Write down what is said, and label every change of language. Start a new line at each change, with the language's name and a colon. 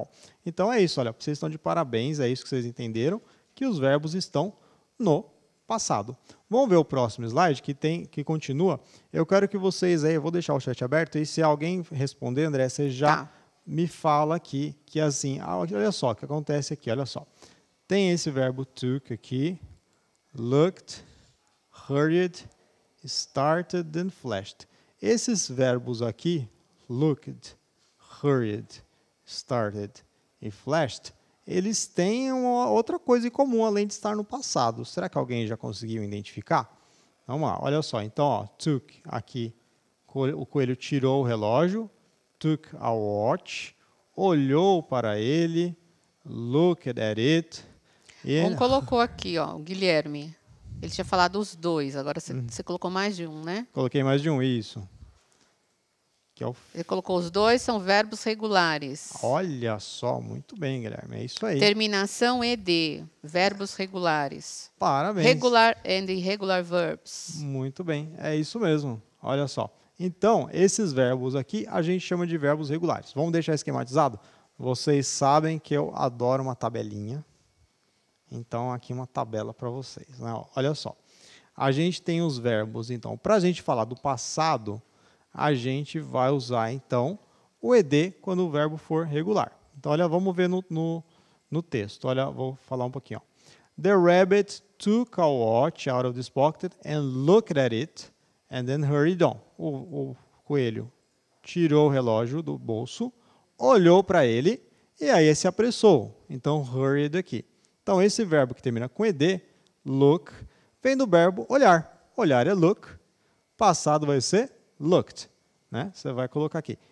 Portuguese: Bom, então é isso, olha, vocês estão de parabéns, é isso que vocês entenderam, que os verbos estão no passado. Vamos ver o próximo slide que continua. Eu quero que vocês aí, eu vou deixar o chat aberto e se alguém responder, André, você já me fala aqui que assim, olha só o que acontece aqui, olha só. Tem esse verbo took aqui, looked, hurried, started and flashed. Esses verbos aqui, looked, hurried, started e flashed, eles têm uma outra coisa em comum, além de estar no passado. Será que alguém já conseguiu identificar? Vamos lá, olha só. Então, ó, took, aqui, o coelho tirou o relógio,
English: took a watch,
Portuguese: olhou para ele,
English: looked at it.
Portuguese: Um colocou aqui, ó, o Guilherme. Ele tinha falado os dois, agora você colocou mais de um, né? Coloquei mais de um, isso. Que é o... Ele colocou os dois, são verbos regulares. Olha só, muito bem, Guilherme, é isso aí. Terminação ED, verbos regulares. Parabéns.
English: Regular and irregular verbs.
Portuguese: Muito bem, é isso mesmo, olha só. Então, esses verbos aqui a gente chama de verbos regulares. Vamos deixar esquematizado? Vocês sabem que eu adoro uma tabelinha. Então, aqui uma tabela para vocês, né? Olha só, a gente tem os verbos, então, para a gente falar do passado, a gente vai usar, então, o ED quando o verbo for regular. Então, olha, vamos ver no texto. Olha, vou falar um pouquinho. Ó.
English: The rabbit took a watch out of his pocket and looked at it, and then hurried on.
Portuguese: O coelho tirou o relógio do bolso, olhou para ele, e aí se apressou. Então, hurried aqui. Então, esse verbo que termina com ED, look, vem do verbo olhar. Olhar é look, passado vai ser looked. Né? Você vai colocar aqui.